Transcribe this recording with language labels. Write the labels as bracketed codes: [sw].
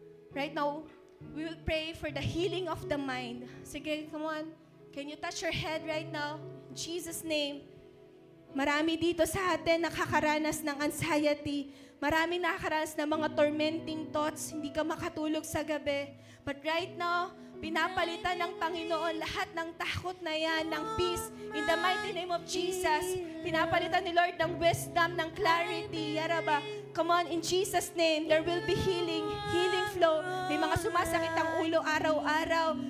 [en] Right now, we will pray for the healing of the mind. Sige, come on. Can you touch your head right now? In Jesus' name. [tl] Marami dito sa atin nakakaranas ng anxiety. Marami nakakaranas ng mga tormenting thoughts. Hindi ka makatulog sa gabi. [en] But right now, [tl] pinapalitan ng Panginoon lahat ng takot na yan, ng peace. [en] In the mighty name of Jesus, [tl] pinapalitan ni Lord ng wisdom, ng clarity. [en] Yaraba. Come on, in Jesus' name, there will be healing flow. [tl] May mga sumasakit ang ulo araw-araw.